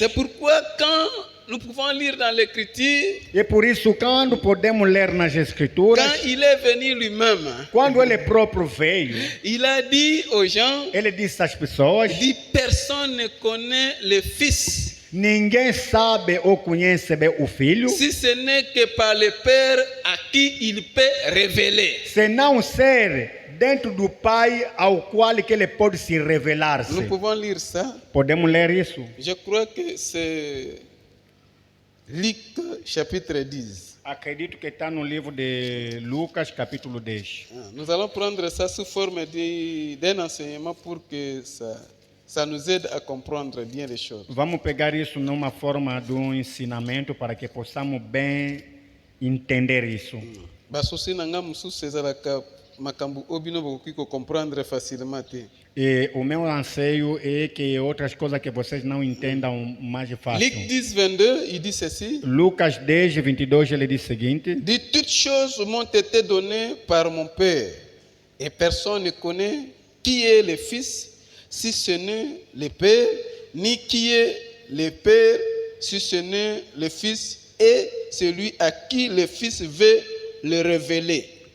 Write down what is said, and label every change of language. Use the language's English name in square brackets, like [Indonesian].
[French] C'est pourquoi quand nous pouvons lire dans l'Écriture, [Portuguese] E por isso, quando podemos ler nas Escrituras, [French] quand il est venu lui-même, [Portuguese] quando ele próprio veio, [French] il a dit aux gens, [Portuguese] ele disse às pessoas: [French] il dit, personne ne connaît le Fils, [Portuguese] ninguém sabe ou conhece bem o Filho, [French] si ce n'est que par le Père à qui il peut révéler. [Portuguese] senão ser dentro do Pai ao qual que ele pode se [French] Nous [Portuguese] revelar-se. [French] pouvons lire ça. [Portuguese] Podemos ler isso? [French] Je crois que c'est Luc chapitre 10. [Portuguese] Acredito que está no livro de Lucas, capítulo 10. [French] Nous allons prendre ça sous forme d'un enseignement pour que ça nous aide à comprendre bien les choses. [Portuguese] Vamos pegar isso numa forma de um ensinamento para que possamos bem entender isso. [Lingala] Basosi nanga mususu ezalaka makambo obino bokoki [French] comprendre facilement [Lingala] te. [Portuguese] E o meu anseio é que outras coisas que vocês não entendam mais fácil. [French] Luc 10, 22, il dit ceci. [Portuguese] Lucas 10, 22, ele diz o seguinte: [French] Dit, toutes choses m'ont été données par mon Père, et personne ne connaît qui est le Fils, si ce n'est le Père, ni qui est le Père, si ce n'est le Fils, et celui à qui le Fils veut le révéler.